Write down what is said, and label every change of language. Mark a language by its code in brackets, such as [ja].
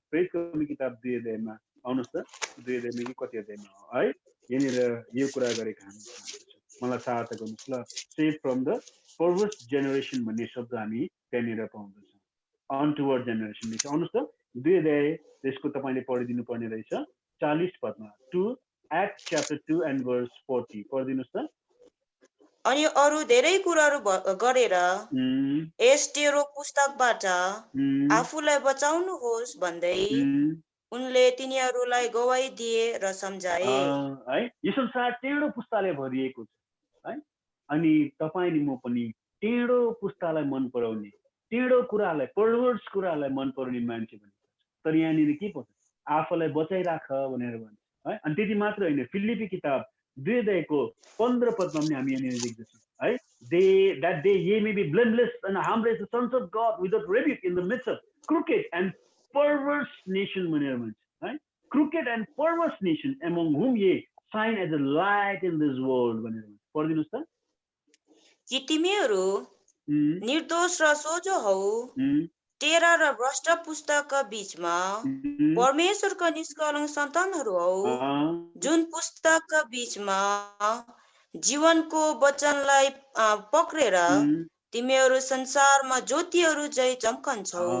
[ne] प्रेरित कर्मी किताब 2 अध्यायमा आउनुहोस् त, 2 अध्यायमा कि कति अध्यायमा हो है, यहाँनिर यो कुरा गरेको हामी मलाई सहायता गर्नुहोस् ल। [en] save from the perverse generation [ne] भन्ने शब्द हामी त्यहाँनिर पाउँदछौँ। [en] untoward generation [ne] लेख्छ। आउनुहोस् त 2 अध्याय त्यसको तपाईँले पढिदिनु पर्ने रहेछ 40 पदमा। [en] 2 Acts chapter 2 and verse 40 [ne] पढिदिनुहोस् त। अनि अरू धेरै कुराहरू गरेर यस तेरो पुस्तकबाट आफूलाई बचाउनुहोस् भन्दै उनले तिनीहरूलाई गवाही दिए र सम्झाए है। यो संसार टेढो पुस्ताले भरिएको छ है। अनि तपाईले म पनि टेढो पुस्तालाई मन पराउने, टेढो कुरालाई, पर्भर्स कुरालाई मन पराउने मान्छे भन्छ। तर यहाँनिर के भन्छ? आफूलाई बचाइराख भनेर भन्छ है। अनि त्यति मात्र होइन, फिलिपी किताब 2 अध्यायको 15 पदमा पनि हामी यहाँनिर देख्दछौँ है। [en] that they ye may be blameless and harmless, the sons of God without rebuke in the midst of crooked and perverse nation [ne] भनेर भन्छ है। [en] crooked and perverse nation among whom ye shine as a light in this world [ne] भनेर भन्छ। पढिदिनुहोस् त। कि तिमीहरू निर्दोष र सोझो हौ, तेरा र भ्रष्ट पुस्तकका बीचमा परमेश्वरका निष्कलङ्क सन्तानहरू हौ, जुन पुस्तकका बीचमा जीवनको वचनलाई पक्रेर तिमीहरू संसारमा ज्योतिहरू झै चम्कन्छौ।